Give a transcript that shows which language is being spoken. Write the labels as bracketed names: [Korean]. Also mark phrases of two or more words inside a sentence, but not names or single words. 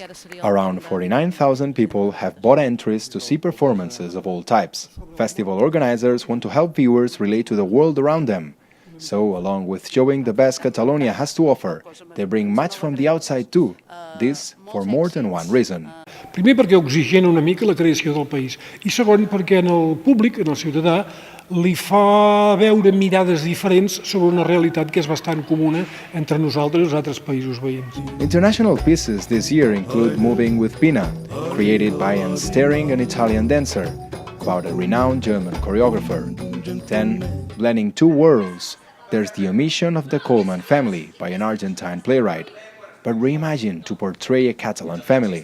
[English] Around 49,000 people have bought entries to see performances of all types. Festival organizers want to help viewers relate to the world around them. So, along with showing the best Catalonia has to offer, they bring much from the outside too. This for more than one reason. [Catalan] Primer, perquè oxigena una mica la creació del país. I segon, perquè en el públic, en el ciutadà, li fa veure mirades diferents sobre una realitat que és bastant comuna entre nosaltres i els altres països veïns. [English] International pieces this year include Moving with Pina, created by and starring an Italian dancer, about a renowned German choreographer. Then, blending 2 worlds, there's The Omission of the Coleman Family by an Argentine playwright, but reimagined to portray a Catalan family.